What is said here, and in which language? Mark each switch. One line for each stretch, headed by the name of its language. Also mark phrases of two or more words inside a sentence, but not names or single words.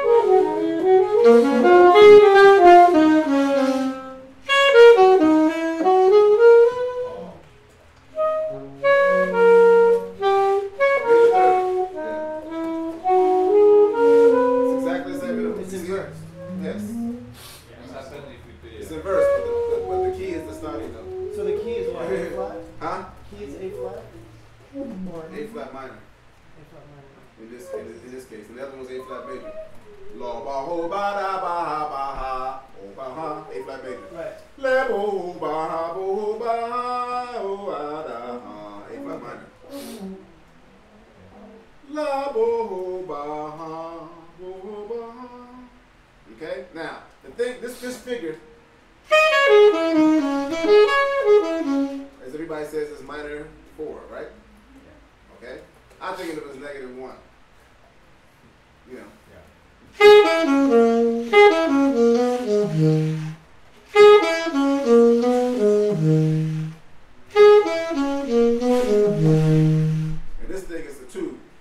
English: It's exactly the same interval. It's inversed. Yes. What happens if we play? It's inverse, but the key is the starting note. So the key is what? A flat? Huh? Key is A flat? Or A flat minor. A flat minor. In this case, and the other one's A flat major. La ba ho ba da ba ha ba ha o ba ha A flat major. Right. La bo ba ha bo ba ha o ba da ha A flat minor. La bo ba ha bo ba ha. Okay. Now the thing, this figure, as everybody says, is minor 4, right? Okay. I think of it as -1. You know. And this thing is a 2.